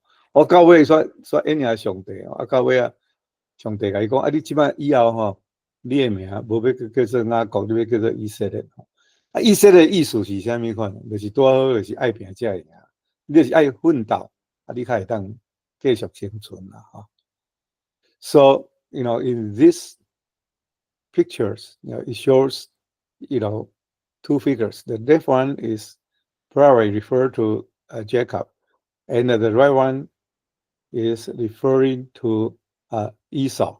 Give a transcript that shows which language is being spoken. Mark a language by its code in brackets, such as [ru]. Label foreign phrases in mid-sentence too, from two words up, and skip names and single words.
[nan] 我到尾煞演遐上帝吼，啊，到尾啊，上帝甲伊讲，啊，你即摆以后吼。你的名无要叫做雅各，你要叫做以色列吼。啊，以色列意思是啥物款？就是拄好，就是爱拼才会赢，你就是爱奋斗，啊，你才会当继续生存啦吼。 [en] So you know, in these pictures, you know, it shows, you know, two figures. The left one is probably refer to Jacob, and the right one is referring to Esau.